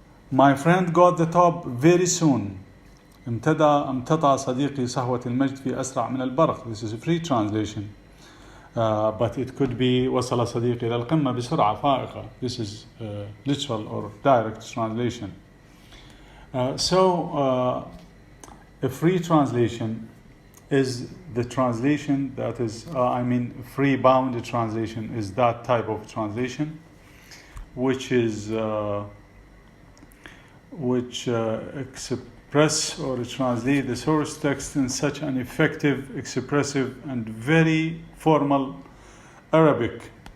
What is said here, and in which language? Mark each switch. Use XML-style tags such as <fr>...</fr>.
<en>My friend got the top very soon.</en> <ar>امتدى صديقي صهوة المجد في أسرع من البرق.</ar> <en>This is a free translation. But it could be</en> <ar>وصل صديقي إلى القمة بسرعة فائقة.</ar> <en>This is literal or direct translation. So a free translation is the translation that is, free bounded translation is that type of translation which express or translate the source text in such an effective, expressive, and very formal Arabic,</en>